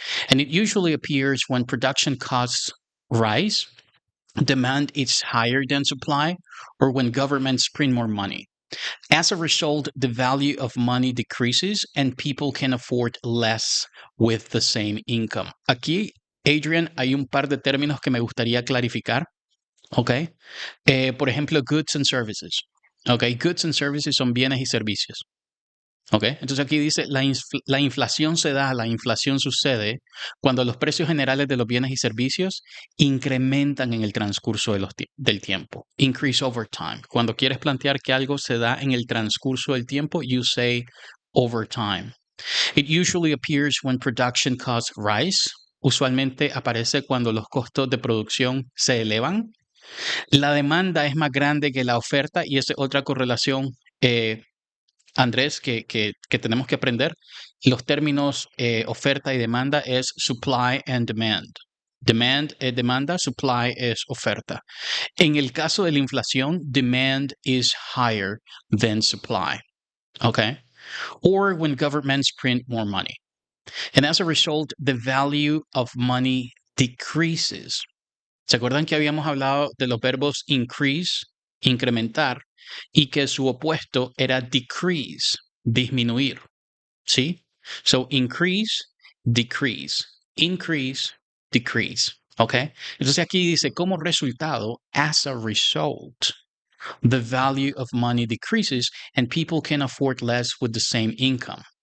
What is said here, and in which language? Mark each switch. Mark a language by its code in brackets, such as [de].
[en] And it usually appears when production costs rise, demand is higher than supply, or when governments print more money. As a result, the value of money decreases and people can afford less with the same income. [es] Aquí, Adrian, hay un par de términos que me gustaría clarificar. ¿Ok? Por ejemplo, [en] goods and services. [es] ¿Ok? [en] Goods and services [es] son bienes y servicios. ¿Ok? Entonces aquí dice, la inflación sucede cuando los precios generales de los bienes y servicios incrementan en el transcurso del tiempo. [en] Increase over time. [es] Cuando quieres plantear que algo se da en el transcurso del tiempo, [en] you say over time. It usually appears when production costs rise. [es] Usualmente aparece cuando los costos de producción se elevan. La demanda es más grande que la oferta y esa es otra correlación Andrés, que tenemos que aprender. Los términos oferta y demanda es supply and demand. Demand es demanda, supply es oferta. En el caso de la inflación, [en] demand is higher than supply. [es] Okay? [en] Or when governments print more money. And as a result, the value of money decreases. [es] ¿Se acuerdan que habíamos hablado de los verbos increase, incrementar, y que su opuesto era decrease, disminuir? ¿Sí? [en] So increase, decrease, increase, decrease. ¿Ok? [es] Entonces aquí dice, como resultado, [en] as a result, the value of money decreases and people can afford less with the same income.